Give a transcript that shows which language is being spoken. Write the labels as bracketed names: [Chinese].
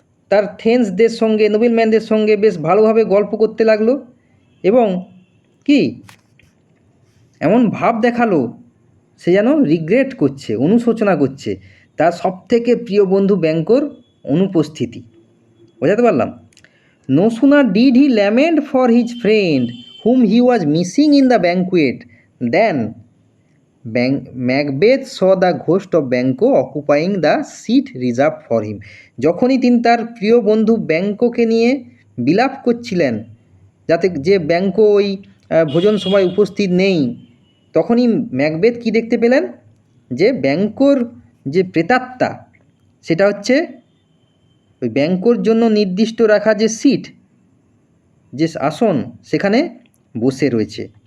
[Bangla] তার থেন্সদের সঙ্গে, নোবেলম্যানদের সঙ্গে বেশ ভালোভাবে গল্প করতে লাগলো এবং কি এমন ভাব দেখালো সে যেন রিগ্রেট করছে, অনুশোচনা করছে তার সবথেকে প্রিয় বন্ধু ব্যাঙ্কোর অনুপস্থিতি। বোঝাতে পারলাম? [English] No sooner did he lament for his friend whom he was missing in the banquet than Macbeth saw the ghost of Banquo occupying the seat reserved for him. [Bangla] যখনই তিনি তার প্রিয় বন্ধু ব্যাঙ্কোকে নিয়ে বিলাপ করছিলেন যাতে যে ব্যাঙ্কো ওই ভোজন সভায় উপস্থিত নেই, তখনই ম্যাকবেথ কি দেখতে পেলেন? যে ব্যাঙ্কোর যে প্রেতাত্মা, সেটা হচ্ছে ওই ব্যাঙ্কোর জন্য নির্দিষ্ট রাখা যে সিট, যে আসন, সেখানে বসে রয়েছে।